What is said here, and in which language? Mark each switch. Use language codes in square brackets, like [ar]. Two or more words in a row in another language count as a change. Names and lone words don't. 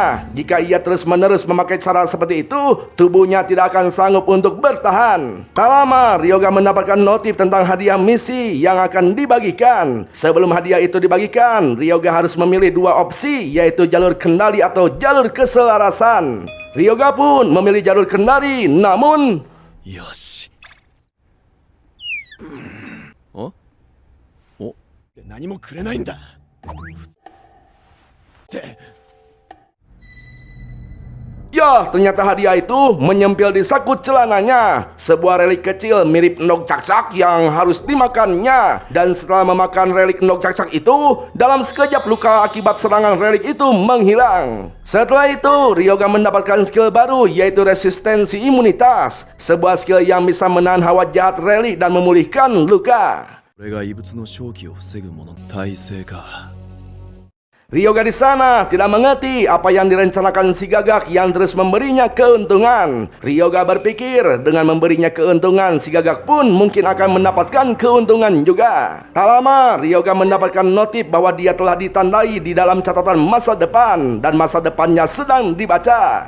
[id] Jika ia terus-menerus memakai cara seperti itu, tubuhnya tidak akan sanggup untuk bertahan. Tak lama, Ryoga mendapatkan notif tentang hadiah misi yang akan dibagikan. Sebelum hadiah itu dibagikan, Ryoga harus memilih dua opsi, yaitu jalur kendali atau jalur keselarasan. Ryoga pun memilih jalur kendali, namun... [ja] よし。お？お？何もくれないんだ。って。 [id] Ya, ternyata hadiah itu menyempil di saku celananya. Sebuah relik kecil mirip endog cak-cak yang harus dimakannya. Dan setelah memakan relik endog cak-cak itu, dalam sekejap luka akibat serangan relik itu menghilang. Setelah itu, Ryoga mendapatkan skill baru, yaitu resistensi imunitas. Sebuah skill yang bisa menahan hawa jahat relik dan memulihkan luka. [ja] これが異物の正気を防ぐもの体制か。 [id] Ryoga di sana tidak mengerti apa yang direncanakan si gagak yang terus memberinya keuntungan. Ryoga berpikir dengan memberinya keuntungan, si gagak pun mungkin akan mendapatkan keuntungan juga. Tak lama, Ryoga mendapatkan notif bahwa dia telah ditandai di dalam catatan masa depan dan masa depannya sedang dibaca.